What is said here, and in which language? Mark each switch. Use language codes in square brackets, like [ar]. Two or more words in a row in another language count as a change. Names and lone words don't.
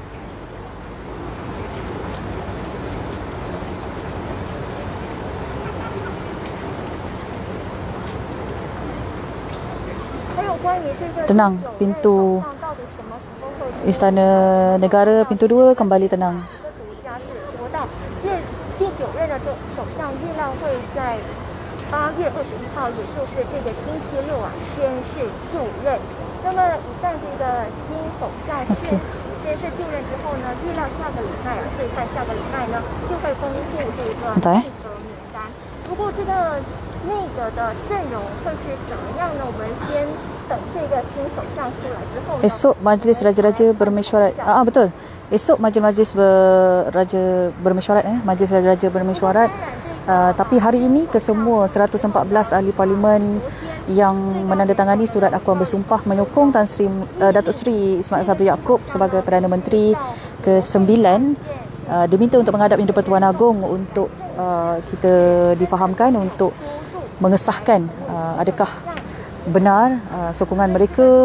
[ms] Tenang, pintu Istana Negara pintu 2 kembali tenang. [zh] 第9任的首相预料会在8月21号，也就是这个星期六宣誓就任。那么一旦这个新首相宣誓就任之后呢，预料下个礼拜最快下个礼拜呢就会公布这个内阁名单。不过这个内阁的阵容会是怎么样呢？我们先等这个新首相出来之后呢。 [ms] Esok Majlis Raja-Raja bermesyuarat. Betul. Esok Majlis bermesyuarat Majlis Raja-Raja bermesyuarat. Tapi hari ini kesemua 114 ahli parlimen yang menandatangani surat akuan bersumpah menyokong Datuk Seri Ismail Sabri Yaakob sebagai Perdana Menteri ke-9 diminta untuk menghadap Yang di-Pertuan Agong untuk kita difahamkan untuk mengesahkan adakah benar sokongan mereka